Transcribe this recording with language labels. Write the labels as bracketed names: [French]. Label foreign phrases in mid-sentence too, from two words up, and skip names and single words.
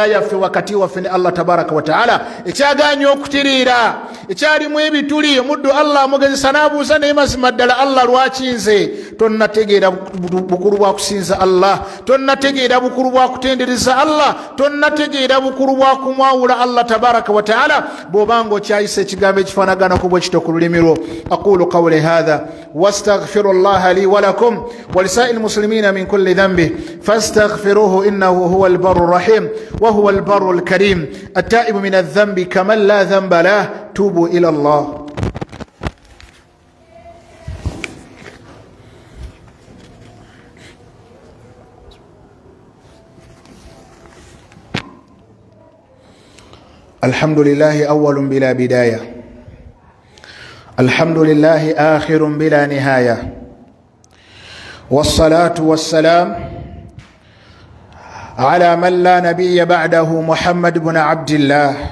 [Ganda] yaffe wakati waffe ne [Arabic] الله تبارك وتعالى [Ganda] ekyaganye okutiriira ekyalimu ebituli omuddu Allah amugezesa n'abuuza naye mazima ddala Allah lwaki nze tonnategeera bukulu bwa kusinza Allah tonnategeera bukulu bwa kutendereza Allah tonnategeera bukulu bwa kumwawula Allah tabaraka wa taala bw'obanga okyayisa ekigambo ekifaanaganako bwe kito ku lulimi lwo [Arabic] أقول قولي هذا وأستغفر الله لي ولكم ولسائر المسلمين من كل ذنب فاستغفروه إنه هو البر الرحيم وهو البر الكريم التائب من الذنب كمن لا ذنب له توبوا إلى الله الحمد لله أول بلا بداية الحمد لله آخر بلا نهاية والصلاة والسلام على من لا نبي بعده محمد بن عبد الله